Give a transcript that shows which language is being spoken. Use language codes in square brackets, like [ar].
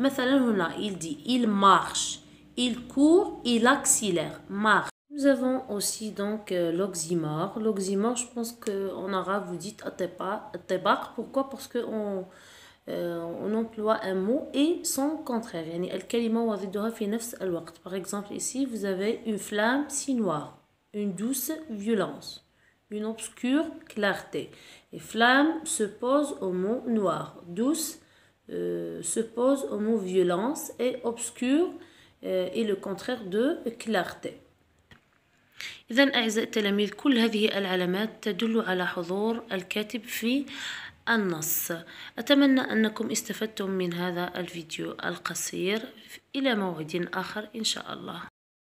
[ar] مثلا هنا, [fr] il dit, il marche, il court, il accélère, marche. Nous avons aussi donc l'oxymore. L'oxymore, je pense qu'en arabe, vous dites الطباق. Pourquoi? Parce qu'on on emploie un mot et son contraire. [ar] يعني الكلمة وضدها في نفس الوقت. [fr] Par exemple, ici, vous avez une flamme si noire, une douce violence, une obscure clarté. Et flamme se pose au mot noir. Douce se pose au mot violence et obscure est le contraire de clarté. [ar] إذن أعزائي التلاميذ, كل هذه العلامات تدل على حضور الكاتب في النص. أتمنى أنكم استفدتم من هذا الفيديو القصير. إلى موعد آخر إن شاء الله.